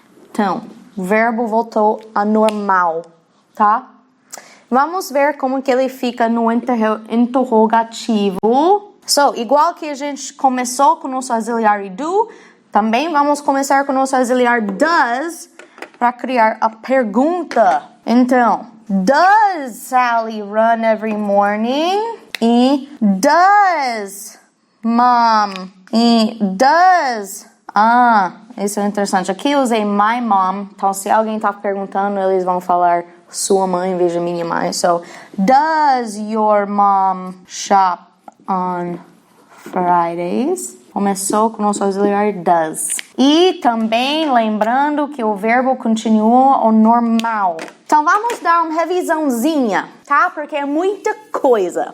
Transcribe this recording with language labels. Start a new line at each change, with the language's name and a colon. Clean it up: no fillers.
Portuguese: Então, o verbo voltou a normal, tá? Vamos ver como que ele fica no interrogativo. So, igual que a gente começou com o nosso auxiliar do, também vamos começar com o nosso auxiliar does para criar a pergunta.
English: Então, does Sally run every morning? E does mom?
Portuguese: E does... isso é interessante. Aqui eu usei
English: my mom.
Portuguese: Então, se alguém tá perguntando, eles vão falar sua mãe em vez de minha mãe.
English: So, does your mom shop on Fridays?
Portuguese: Começou com o nosso auxiliar does. E também lembrando que o verbo continua o normal. Então, vamos dar uma revisãozinha, tá? Porque é muita coisa.